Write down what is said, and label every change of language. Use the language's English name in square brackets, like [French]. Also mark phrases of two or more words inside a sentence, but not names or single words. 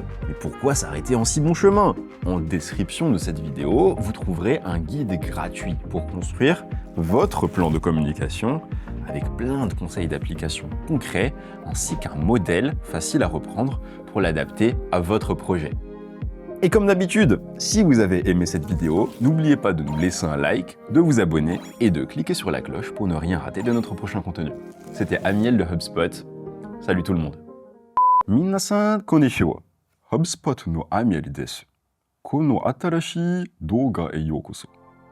[French] Mais pourquoi s'arrêter en si bon chemin? En description de cette vidéo, vous trouverez un guide gratuit pour construire votre plan de communication avec plein de conseils d'application concrets ainsi qu'un modèle facile à reprendre pour l'adapter à votre projet. Et comme d'habitude, si vous avez aimé cette vidéo, n'oubliez pas de nous laisser un like, de vous abonner et de cliquer sur la cloche pour ne rien rater de notre prochain contenu. C'était Amiel de HubSpot. Salut tout le monde. [Japanese] Minasan konnichiwa. HubSpot no Amiel desu. この新しい動画へようこそ。